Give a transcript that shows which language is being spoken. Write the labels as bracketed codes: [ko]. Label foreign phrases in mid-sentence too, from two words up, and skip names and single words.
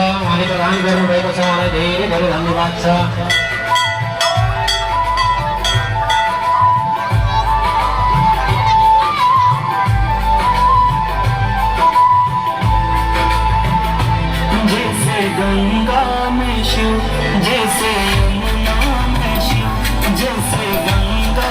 [ne] उहाँले प्रदान गर्नुभएको छ, उहाँलाई धेरै धेरै धन्यवाद छ। [hi] जैसे गंगा में शिव, जैसे यमुना में शिव, जैसे गंगा